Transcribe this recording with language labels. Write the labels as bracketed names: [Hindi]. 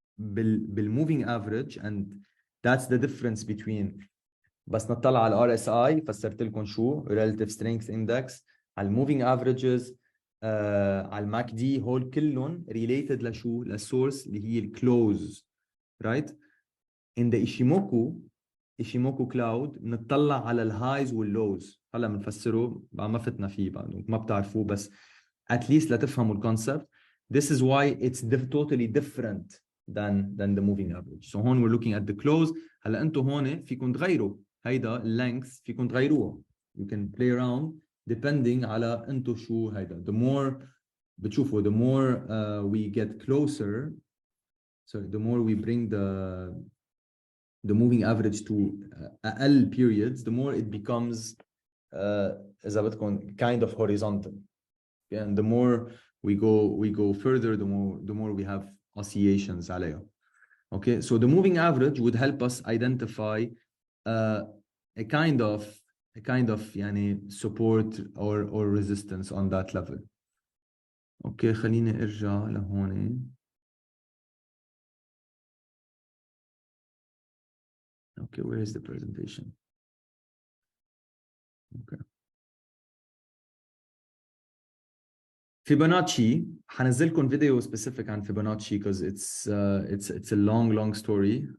[Arabic] بالmoving average, [English] and that's the difference between, [Arabic] بس نطلع على RSI فسرت لكم شو [English] relative strength index, [Arabic] على moving averages, على الماك دي, هول كلهم related لشو؟ للسورس اللي هي الكلوز, [English] right? in the Ishimoku cloud [Arabic] نطلع على الهايز واللوز. هلا بنفسره ما فتنا فيه بعد ما بتعرفوه, بس [English] at least [Arabic] لتفهموا الكونسبت. [English] This is why it's totally different than the moving average. So هون we're looking at the close. [Arabic] هلا انتم هون فيكم تغيروا هيدا length, فيكم تغيروها. [English] You can play around depending [Arabic] على انتو شو هيدا. [English] The more [Arabic] بتشوفوا, [English] the more we get closer, so the more we bring the moving average to [Arabic] أقل [English] periods, the more it becomes [Arabic] إذا بدكم [English] kind of horizontal. Yeah, and the more we go further, the more we have oscillations عليها. Okay, so the moving average would help us identify a kind of يعني support or resistance on that level. [Arabic] Okay, خليني ارجع لهون. [English] Okay, where is the presentation? Okay. Fibonacci, [Arabic] حنزلكم فيديو [English] specific عن Fibonacci because it's a long story.